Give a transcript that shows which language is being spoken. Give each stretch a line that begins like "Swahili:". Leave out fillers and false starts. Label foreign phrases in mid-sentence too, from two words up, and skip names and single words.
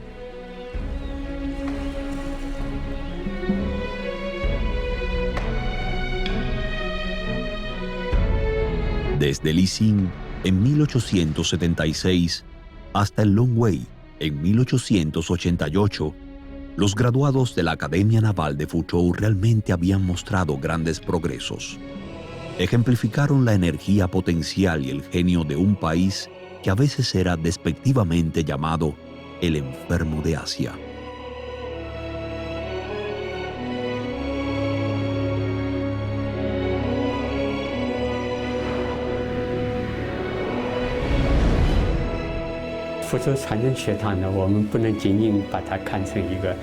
Spanish: Desde Licing, en 1876, hasta el Longwei, en 1888, los graduados de la Academia Naval de Fuzhou realmente habían mostrado grandes progresos. Ejemplificaron la energía potencial y el genio de un país que a veces era despectivamente llamado el enfermo de Asia.
Chinese: 福州船政学堂呢，我们不能仅仅把它看成一个